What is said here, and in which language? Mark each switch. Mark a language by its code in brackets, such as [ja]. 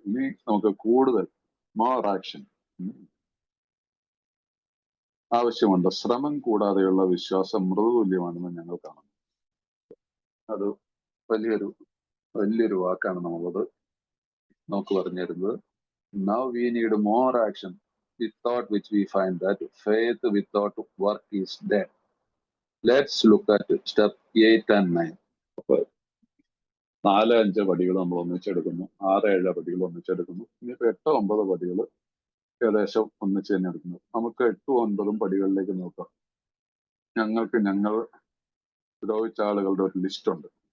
[ml] ഇനി നമുക്ക് കൂടുതൽ മോർ ആക്ഷൻ ആവശ്യമുണ്ട്. ശ്രമം കൂടാതെയുള്ള വിശ്വാസം മൃദുതുല്യമാണെന്ന് ഞങ്ങൾ കാണുന്നു. അത് വലിയൊരു വാക്കാണ് നമ്മളത് നമുക്ക് പറഞ്ഞു തരുന്നത്. [en] Now we need more action without which we find that faith without work is dead. Let's look at step 8 and 9. [ml] അപ്പൊ 4-5 പടികൾ നമ്മൾ ഒന്നിച്ചെടുക്കുന്നു. 6-7 പടികൾ ഒന്നിച്ചെടുക്കുന്നു. ഇനിയിപ്പോ 8-9 പടികൾ ഏകദേശം ഒന്നിച്ച് തന്നെ എടുക്കുന്നു. നമുക്ക് 8-9 പടികളിലേക്ക് നോക്കാം. ഞങ്ങൾ ദ്രോഹിച്ച ആളുകളുടെ ഒരു ലിസ്റ്റ് ഉണ്ട്.